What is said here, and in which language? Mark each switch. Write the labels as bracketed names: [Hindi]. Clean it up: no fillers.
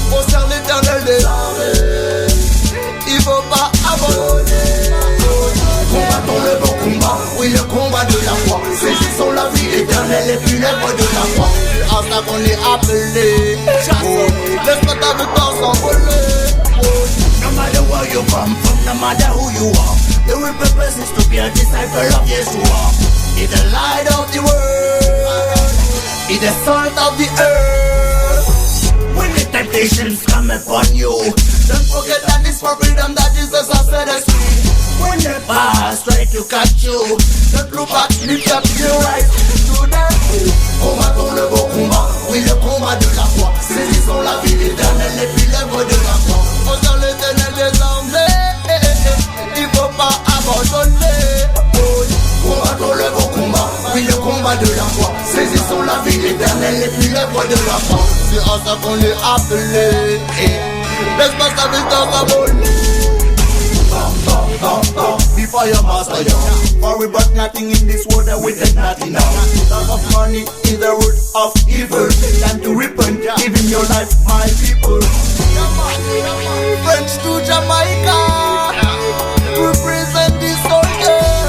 [French] Au sein l'éternel des armées, il faut pas abandonner. Combattons le bon combat, oui le combat de la foi. Saisissons la vie éternelle et puis l'œuvre de la foi. C'est à ça qu'on est appelé. Laisse pas ta vie s'envoler. [English] No matter where you come from, no matter who you are, the real purpose is to be a disciple of Yeshua. He's the light of the world, he's the salt of the earth. When the temptations come upon you, don't forget that it's for freedom that Jesus has set us free. When the past try to catch you, don't look back, lift up your eyes to the hill. [French] Combattons le bon combat, oui le combat de la foi. Saisissons la vie éternelle et puis l'œuvre de la foi. Au sein l'éternel des armées, il faut pas abandonner. Combattons le bon combat, oui le combat de la foi. Saisissons la vie éternelle et puis l'œuvre de la foi. C'est à ça qu'on est appelé. Laisse pas ta vie s'envoler. [English] Before your master, yo. For we brought nothing in this world that we take nothing now. Love of money is the root of evil. Time to repent, giving your life, my people. French to Jamaica, represent this soldier.